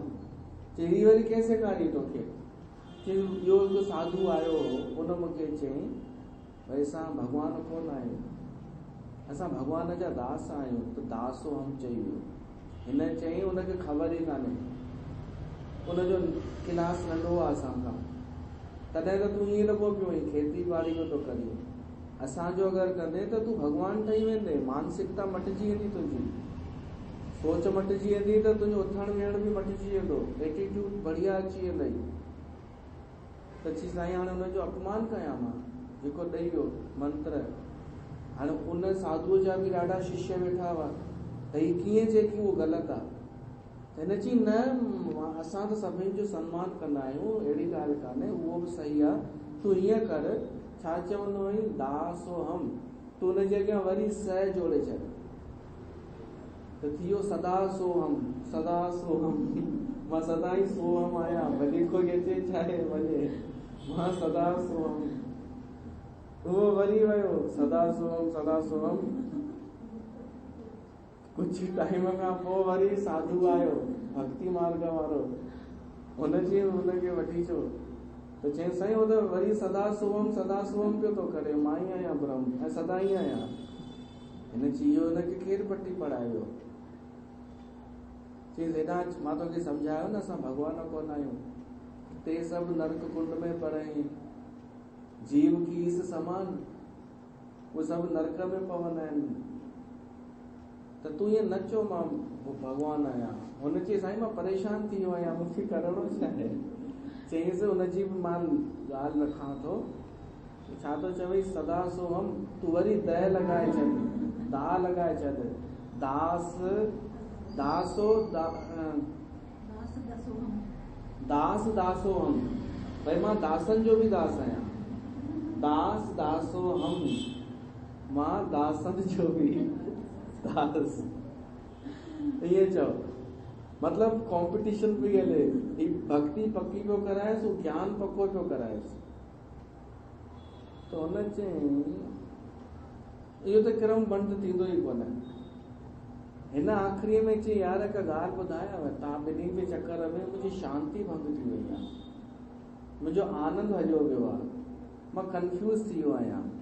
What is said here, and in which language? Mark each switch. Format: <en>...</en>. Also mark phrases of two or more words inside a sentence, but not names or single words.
<sd>चई वरी कंहिं सेखारी तोखे? चई इहो हिकु साधु आयो हो, उन मूंखे चयईं भई असां भॻवानु कोन आहियूं, असां भॻवान जा दास आहियूं, त दासोहम चई वियो। हिन चयईं हुनखे ख़बर ई कान्हे, उनजो क्लास नंढो आहे असांखां, तॾहिं त तूं ईअं लॻो पियो आहीं खेती बाड़ी जो थो करीं। असांजो अगरि कंदे त तूं भॻवानु ठही वेंदे, मानसिकता मटिजी वेंदी, तुंहिंजी सोच मटिजी वेंदी, त तुंहिंजो उथण वेहण बि मटिजी वेंदो, एटीट्यूड बढ़िया अची वेंदई। त चई साईं हाणे हुनजो अपमान कयां मां, जेको ॾेई वियो मंत्र। हाणे उन साधुअ जा बि ॾाढा शिष्य वेठा हुआ, त हीअ कीअं चए की उहो ग़लति आहे? त हिन चई न, असां त सभिनी जो सम्मान कंदा आहियूं, अहिड़ी ॻाल्हि कान्हे, उहो बि सही आहे। तूं हीअं कर, छा चवंदो आहीं? दासोहम, तूं हुनजे अॻियां वरी स जोड़े छॾ, त थी वियो सदा सोहम। सदा सोहम, मां सदा ई सोहम आहियां, भली कोई अचे चाहे वञे, मां सदा सोहम। उहो वरी वियो सदा सोहम सदा सोहम। कुझु टाइम खां पोइ वरी साधु आयो, भक्ति मार्ग वारो। हुनखे वठी अचो, त चई साईं हो त वरी सदा सोहम पियो थो करे, मां ई आहियां ब्रह्म, ऐं सदा ई आहियां। हिन चई इहो हुनखे केरु पटी पढ़ायो? चई हेॾा मां तोखे सम्झायो न, असां भॻवान कोन आहियूं, ते सभु नर्क कुंड में पढ़ई, जीव की इस समान, उहे सभु नर्क में पवंदा आहिनि। त तूं ईअं न चओ मां भॻवानु आहियां। हुन चई साईं मां परेशान थी वियो आहियां, मूंखे करिणो छा आहे? चईंसि हुनजी बि मां ॻाल्हि रखां थो, छा तो चवई सदा सोहम, तू वरी दह लगाए छॾ, दा लगाए छॾ, दास दासो दास दासो हम, भाई मां दासन जो भी दास आहियां, दास दासो हम, मां दासन जो भी दास, ये चओ मतलब कंपटीशन पई हले, भक्ति पक्की पियो कराएसि, हू ज्ञान पक्को पियो कराएसि। तो हुन चयईं इहो त क्रम बंदि थींदो ई कोन्हे। हिन आख़िरीअ में चई यार हिकु ॻाल्हि ॿुधायांव, तव्हां ॿिन्ही जे चकर में मुंहिंजी शांति भंग थी वई आहे, मुंहिंजो आनंद हलियो वियो आहे, मां कंफ्यूज़ थी वियो आहियां।</sd>